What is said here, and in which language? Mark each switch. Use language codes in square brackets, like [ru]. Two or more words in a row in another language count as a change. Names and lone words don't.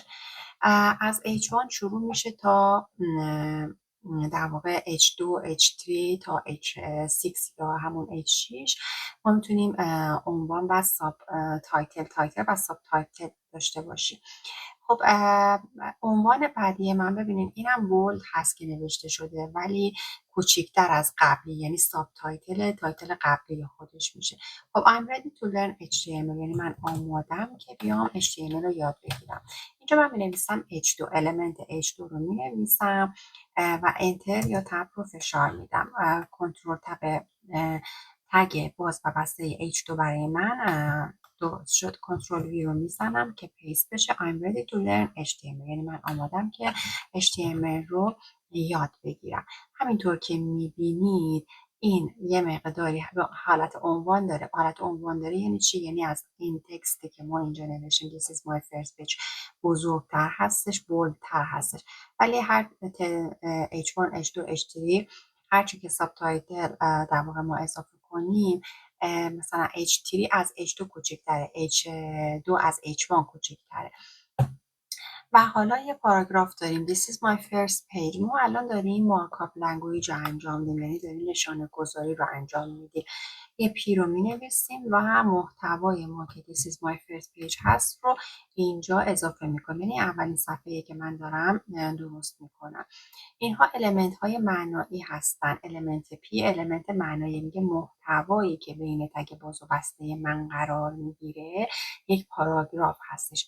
[fa] از H1 شروع میشه تا در واقع H2 H3 تا H6 یا همون H6 ما میتونیم عنوان و [en] sub title [fa] و [en] sub title [fa] داشته باشیم. خب عنوان بعدی من ببینید اینم بولد هست که نوشته شده ولی کوچیکتر از قبلی، یعنی [en] sub title [fa] قبلی خودش میشه. خب [en] I'm ready to learn HTML [fa] یعنی من آمادم که بیام HTML رو یاد بگیرم. اینجا من مینویسم H2 المنت H2 رو مینویسم و انتر یا تب رو فشار میدم. کنترل تب تگ باز و بسته H2 برای من درست شد. کنترل وی رو میزنم که پیست بشه. [en] I'm ready to learn HTML [fa] یعنی من آمادم که HTML رو یاد بگیرم. همینطور که میبینید این یه مقداری حالت عنوان داره. حالت عنوان داره یعنی چی؟ یعنی از این تکستی که ما اینجا نوشتیم [en] This is my first page [fa] بزرگتر هستش، بولدتر هستش. ولی هر H1 H2 H3 هرچی که [en] sub title [fa] در واقع ما اضافه کنیم، مثلا H3 از H2 کوچکتره، H2 از H1 کوچکتره. و حالا یه پاراگراف داریم [en] This is my first page. [fa] ما الان داریم [en] markup language [fa] رو انجام میدیم، یعنی داریم نشانه گذاری رو انجام میدیم. یه پی رو می نویسیم و محتوای ما که [en] This is my first page [fa] هست رو اینجا اضافه میکنیم، یعنی اولین صفحه‌ای که من دارم درست میکنم. اینها المنت های معنایی هستن. المنت پی المنت معنایی، میگه محتوایی که بین تگ باز و بسته من قرار میگیره یک پاراگراف هستش.